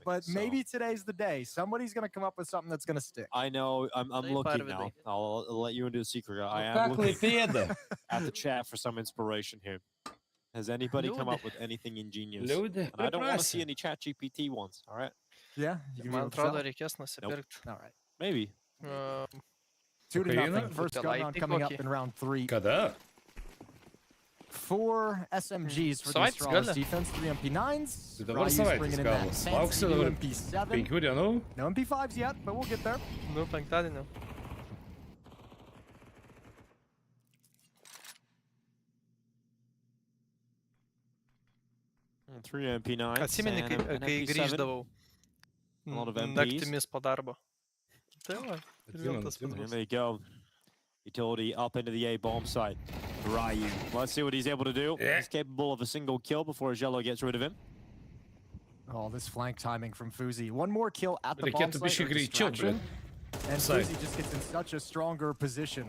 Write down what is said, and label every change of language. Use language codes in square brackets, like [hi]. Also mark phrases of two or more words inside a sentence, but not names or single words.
[en] But maybe today's the day. Somebody's going to come up with something that's going to stick. I know. I'm looking now. I'll let you into a secret. I am looking at the chat for some inspiration here. Has anybody come up with anything ingenious? And I don't want to see any chat GPT ones. All right. Yeah. [lt] Man atrodo reikės nusipirkt. [en] All right. Maybe. 2-0. First gun round coming up in round 3. [lt] Kada? [en] 4 SMGs for the Astralis defense, 3 MP9s. [lt] Dabar savaitės galas. Lauksiu dabar 5 dienų. [en] No MP5s yet, but we'll get there. [lt] Nu, penktadienio. [en] 3 MP9s. [lt] Atsimeni, kai grįždavau naktimis po darbo. Tai va. [en] There you go. Utility up into the A bomb site. Ryu. Let's see what he's able to do. He's capable of a single kill before Jello gets rid of him. Oh, this flank timing from Fuzi. One more kill at the bomb site. And Fuzi just gets in such a stronger position.